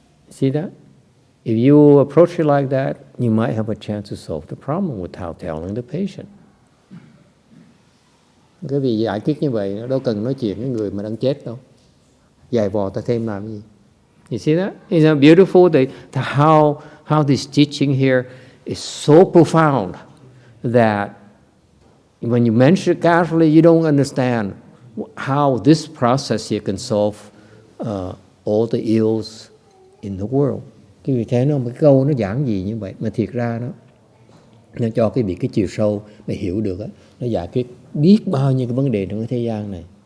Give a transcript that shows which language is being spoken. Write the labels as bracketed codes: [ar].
[en] See that? If you approach it like that, you might have a chance to solve the problem without telling the patient. [vi] Cái vì giải quyết như vậy, nó đâu cần nói chuyện với người mà đang chết đâu. Dài vò ta thêm làm gì? [en] You see that? Isn't it beautiful how this teaching here is so profound that when you mention it casually, you don't understand how this process here can solve all the ills in the world. [vi] Cái vì thế cái câu nó giảng gì như vậy, mà thiệt ra nó cho cái chiều sâu để hiểu được đó, nó giải quyết biết bao nhiêu cái vấn đề trong cái thế gian này.